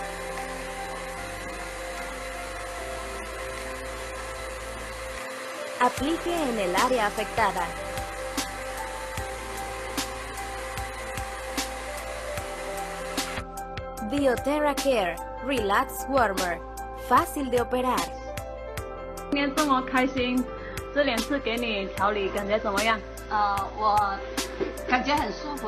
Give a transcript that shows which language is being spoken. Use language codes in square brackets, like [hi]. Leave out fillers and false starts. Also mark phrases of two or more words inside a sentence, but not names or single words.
[es] Aplique en el área afectada. Bioterra Care Relax Warmer. Fácil de operar. [zh] 今天这么开心，这2次给你调理，感觉怎么样？我感觉很舒服。